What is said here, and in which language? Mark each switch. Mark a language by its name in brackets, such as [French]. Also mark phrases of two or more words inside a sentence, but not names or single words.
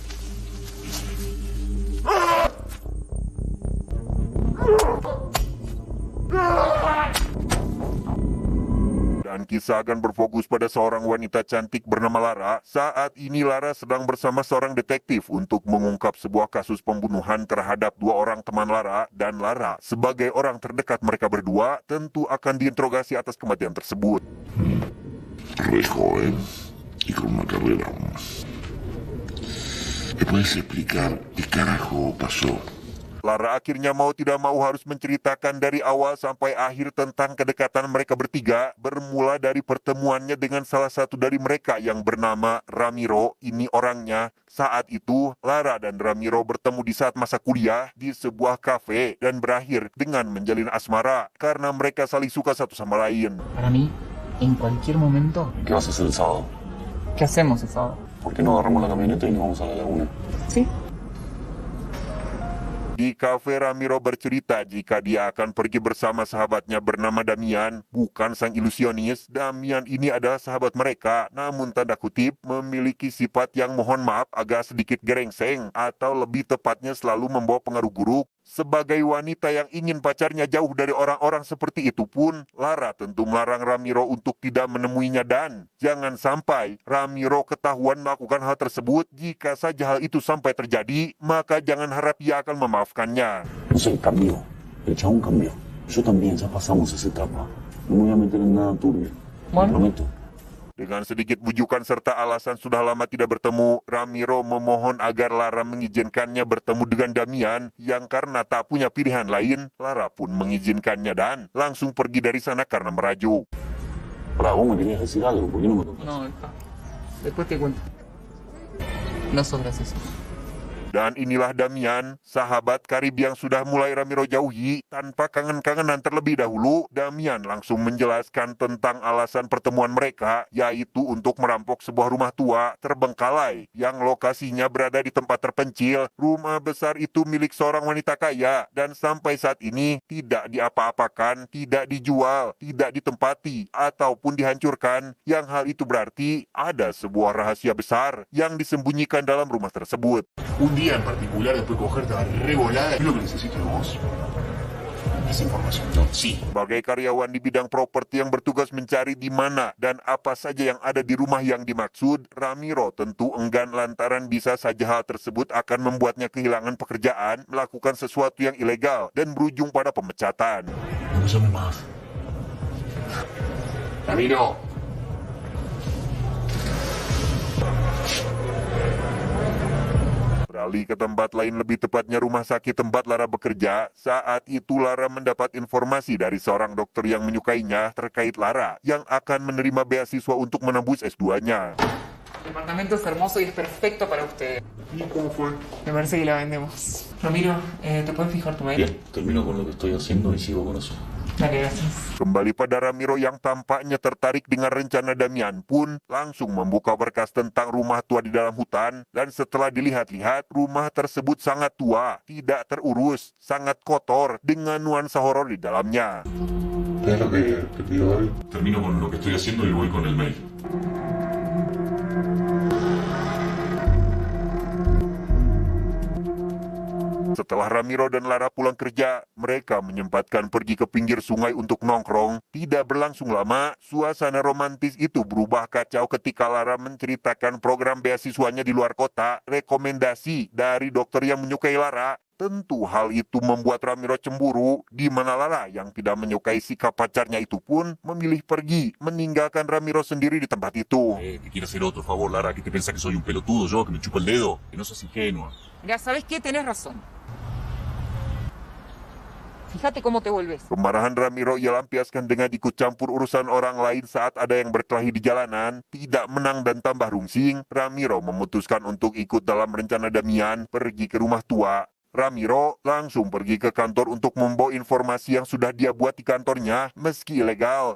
[Indonesian] Dan kisah akan berfokus pada seorang wanita cantik bernama Lara. Saat ini Lara sedang bersama seorang detektif untuk mengungkap sebuah kasus pembunuhan terhadap dua orang teman Lara. Dan Lara, sebagai orang terdekat mereka berdua, tentu akan diinterogasi atas kematian tersebut. [Spanish] Re joven y con una carrera. ¿Me puedes explicar qué carajo pasó? [Indonesian] Lara akhirnya mau tidak mau harus menceritakan dari awal sampai akhir tentang kedekatan mereka bertiga, bermula dari pertemuannya dengan salah satu dari mereka yang bernama Ramiro. Ini orangnya. Saat itu, Lara dan Ramiro bertemu di saat masa kuliah di sebuah kafe dan berakhir dengan menjalin asmara karena mereka saling suka satu sama lain. [Spanish] Para mí, en cualquier momento, ¿Qué vas a hacer el sábado? ¿qué hacemos el sábado? ¿Por qué no agarramos la camioneta y nos vamos a la laguna? Sí. [Indonesian] Di kafe Ramiro bercerita jika dia akan pergi bersama sahabatnya bernama Damian, bukan sang ilusionis. Damian ini adalah sahabat mereka, namun tanda kutip memiliki sifat yang mohon maaf agak sedikit gerengseng atau lebih tepatnya selalu membawa pengaruh buruk. Sebagai wanita yang ingin pacarnya jauh dari orang-orang seperti itu pun, Lara tentu melarang Ramiro untuk tidak menemuinya dan jangan sampai Ramiro ketahuan melakukan hal tersebut. Jika saja hal itu sampai terjadi, maka jangan harap ia akan memaafkannya. [Spanish] No sé, cambió. El chabón cambió. Yo también, ya pasamos esa etapa. No me voy a meter en nada turbio. Bueno. Prometo. [Indonesian] Dengan sedikit bujukan serta alasan sudah lama tidak bertemu, Ramiro memohon agar Lara mengizinkannya bertemu dengan Damian, yang karena tak punya pilihan lain, Lara pun mengizinkannya dan langsung pergi dari sana karena merajuk. [Spanish] Pará, vos me querías decir algo, ¿por qué no me contás? No, hija. Después te cuento. No sos gracioso. [Indonesian] Dan inilah Damian, sahabat karib yang sudah mulai Ramiro jauhi. Tanpa kangen-kangenan terlebih dahulu, Damian langsung menjelaskan tentang alasan pertemuan mereka, yaitu untuk merampok sebuah rumah tua terbengkalai yang lokasinya berada di tempat terpencil. Rumah besar itu milik seorang wanita kaya dan sampai saat ini tidak diapa-apakan, tidak dijual, tidak ditempati, ataupun dihancurkan. Yang hal itu berarti ada sebuah rahasia besar yang disembunyikan dalam rumah tersebut. [Spanish] Un día en particular, después de cogerte a revolada, es lo que necesito de vos. Esa información. No, sí. [Indonesian] Sebagai karyawan di bidang properti yang bertugas mencari di mana dan apa saja yang ada di rumah yang dimaksud, Ramiro tentu enggan lantaran bisa saja hal tersebut akan membuatnya kehilangan pekerjaan, melakukan sesuatu yang ilegal, dan berujung pada pemecatan. [Spanish] No me llames más. Ramiro. [Indonesian] Beralih ke tempat lain, lebih tepatnya rumah sakit tempat Lara bekerja. Saat itu Lara mendapat informasi dari seorang dokter yang menyukainya terkait Lara yang akan menerima beasiswa untuk menembus S2-nya. [Spanish] El departamento es hermoso y es perfecto para usted. ¿Y cómo fue? Me parece que la vendemos. Ramiro, ¿te puedes fijar tu mail? Bien, termino con lo que estoy haciendo y sigo con eso. Dale, gracias. [Indonesian] Kembali pada Ramiro yang tampaknya tertarik dengan rencana Damian pun langsung membuka berkas tentang rumah tua di dalam hutan, dan setelah dilihat-lihat, rumah tersebut sangat tua, tidak terurus, sangat kotor dengan nuansa horor di dalamnya. [Spanish] ¿Qué es lo que te pido hoy? Termino con lo que estoy haciendo y voy con el mail. [Indonesian] Setelah Ramiro dan Lara pulang kerja, mereka menyempatkan pergi ke pinggir sungai untuk nongkrong. Tidak berlangsung lama, suasana romantis itu berubah kacau ketika Lara menceritakan program beasiswanya di luar kota, rekomendasi dari dokter yang menyukai Lara. Tentu hal itu membuat Ramiro cemburu, di mana Lara yang tidak menyukai sikap pacarnya itu pun memilih pergi, meninggalkan Ramiro sendiri di tempat itu. [Spanish] Te quiero hacer otro favor, Lara. ¿Qué te pensás que soy un pelotudo yo, que me chupa el dedo? Que no sos ingenua. Ya sabes qué, tenés razón. Fíjate cómo te vuelves. [Indonesian] Kemarahan Ramiro ia lampiaskan dengan ikut campur urusan orang lain saat ada yang berkelahi di jalanan. Tidak menang dan tambah rungsing, Ramiro memutuskan untuk ikut dalam rencana Damian pergi ke rumah tua. Ramiro langsung pergi ke kantor untuk membawa informasi yang sudah dia buat di kantornya meski ilegal.